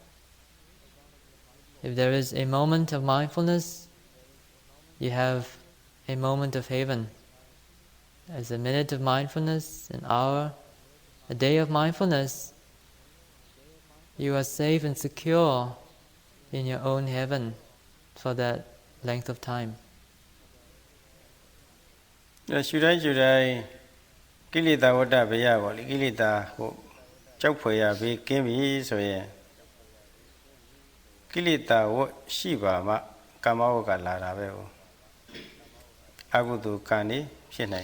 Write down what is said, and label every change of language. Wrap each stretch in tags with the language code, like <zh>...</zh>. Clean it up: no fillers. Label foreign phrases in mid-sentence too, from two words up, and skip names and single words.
<en>If there is a moment of mindfulness, you have a moment of haven. As a minute of mindfulness, an hour, a day of mindfulness, you are safe and secure in your own heaven for that length of time.</en> <my>ရှုတိုင်းကိလေသာဝတ္တဘယပေါ့လေကိလေသာဟိုကြောက်ဖွယ်ရဘေးကင်းပြီဆိုရင်ကိလေသာဝတ်ရှိပါမှကာမဝတ်ကလာတာပဲဟိုအကုသိုလ်ကံနေဖြစ်နိုင်</my>